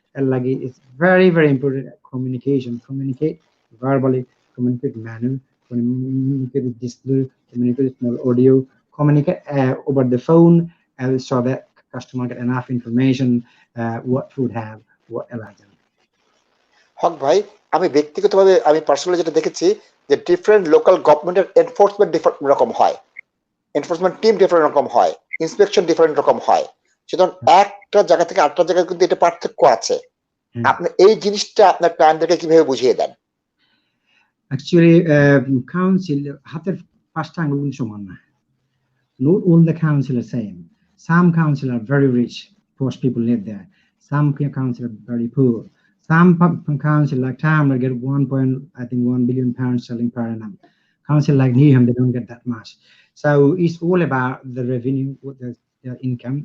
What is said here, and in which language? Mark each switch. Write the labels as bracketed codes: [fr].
[en] It's very, very important. Communication, communicate verbally, communicate manually, communicate with display, communicate with small audio, communicate over the phone, so that customer get enough information what food have, what allergen. [bn] হক ভাই, আমি ব্যক্তিগতভাবে আমি personally যেটা দেখেছি যে different local গভর্নমেন্টের enforcement different রকম হয়, এনফোর্সমেন্ট টিম ডিফারেন্ট রকম হয়, ইন্সপেকশন ডিফারেন্ট রকম হয়। সুতরাং একটা জায়গা থেকে আরেকটা জায়গায় কিন্তু এটা পার্থক্য আছে। আপনি এই জিনিসটা আপনার ক্লায়েন্টদেরকে কিভাবে বুঝিয়ে দেন? Actually, council হাতের পাঁচটা আঙ্গুল কিন্তু সমান না। [en] Not all the council are same. Some council are very rich, poor people live there. Some council are very poor. Some council like Tamil get 1 billion pounds selling per annum. Council like Newham, they don't get that much. So it's all about the revenue, what their income.